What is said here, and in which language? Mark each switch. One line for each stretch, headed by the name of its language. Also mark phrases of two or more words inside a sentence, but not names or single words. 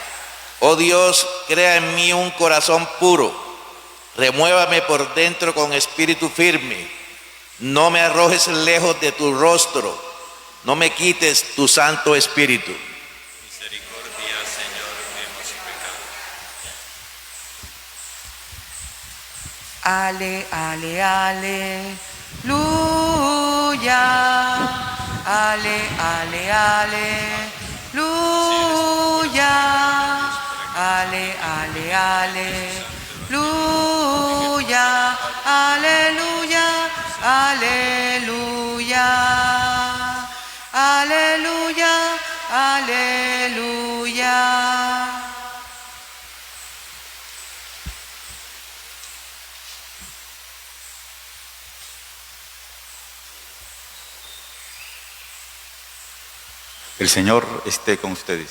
Spanish: Oh Dios, crea en mí un corazón puro, remuévame por dentro con espíritu firme. No me arrojes lejos de tu rostro, no me quites tu santo espíritu. Misericordia, Señor, hemos pecado. Ale, ale, aleluya. Ale, ale, aleluya. Ale, ale, aleluya. Aleluya, aleluya. Aleluya, aleluya. El Señor esté con ustedes.